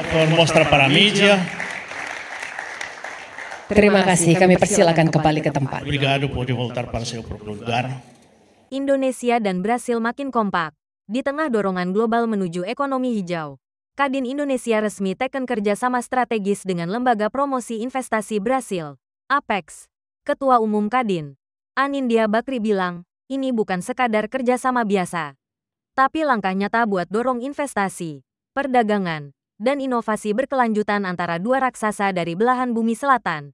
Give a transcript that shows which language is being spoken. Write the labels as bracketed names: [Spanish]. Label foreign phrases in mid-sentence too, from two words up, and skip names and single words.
[Portuguese] Mostra para a mídia. [Indonesian] Terima kasih, kami persilakan kembali ke tempat. [Portuguese] Obrigado, pode voltar para seu próprio lugar. [Indonesian] Indonesia dan Brasil makin kompak. Di tengah dorongan global menuju ekonomi hijau, Kadin Indonesia resmi teken kerjasama strategis dengan Lembaga Promosi Investasi Brasil, Apex. Ketua Umum Kadin, Anindya Bakri bilang, ini bukan sekadar kerjasama biasa, tapi langkah nyata buat dorong investasi, perdagangan, dan inovasi berkelanjutan antara dua raksasa dari belahan bumi selatan.